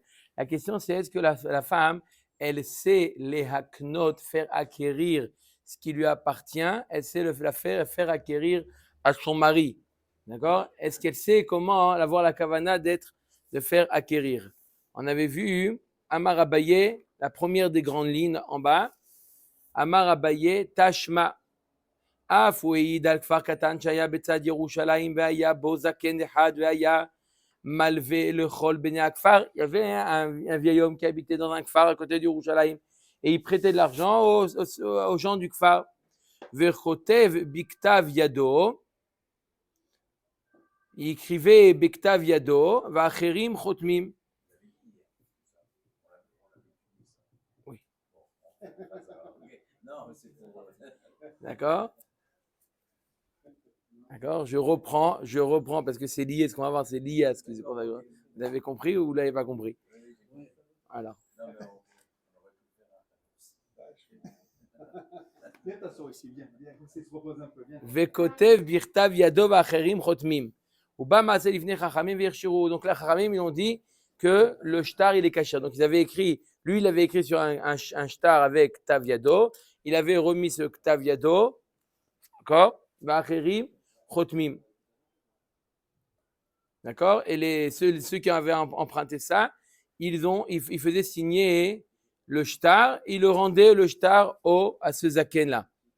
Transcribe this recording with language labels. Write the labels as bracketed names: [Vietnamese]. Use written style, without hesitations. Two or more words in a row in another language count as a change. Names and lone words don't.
[French] La question, c'est est-ce que la femme, elle sait les haknot, faire acquérir ce qui lui appartient, elle sait la faire acquérir à son mari. D'accord? Est-ce qu'elle sait comment avoir la kavana de faire acquérir? On avait vu [Hebrew] אמר אביי, [French] la première des grandes lignes en bas. [Hebrew] אמר אביי, תא שמע. אף הוא העיד על כפר קטן שהיה בצד ירושלים והיה בו זקן אחד והיה מלווה לכל בני הכפר. [French] Il y avait un vieil homme qui habitait dans un kfar à côté d'Yerushalayim et il prêtait de l'argent aux gens du kfar. [Hebrew] וכותב בכתב ידו, [French] il écrivait [Hebrew] בכתב ידו ואחרים חותמים. [French] Oui. D'accord? D'accord, je reprends parce que c'est lié, ce qu'on va voir, c'est lié à ce que c'est. Vous avez compris ou vous l'avez pas compris? Alors. [Hebrew] וכותב בכתב ידו ואחרים חותמים. ובא מעשה לפני חכמים והכשירו. [French] Donc là, chachamim, ils ont dit que le shtar, il est caché. Donc ils avaient écrit, lui, il avait écrit sur un shtar avec [Hebrew] תב ידו. [French] Il avait remis ce [Hebrew] תב ידו. [French] D'accord? [Hebrew] ואחרים חותמים. [French] D'accord? Et ceux qui avaient emprunté ça, ils faisaient signer le shtar, ils le rendaient le shtar à ce zaken-là.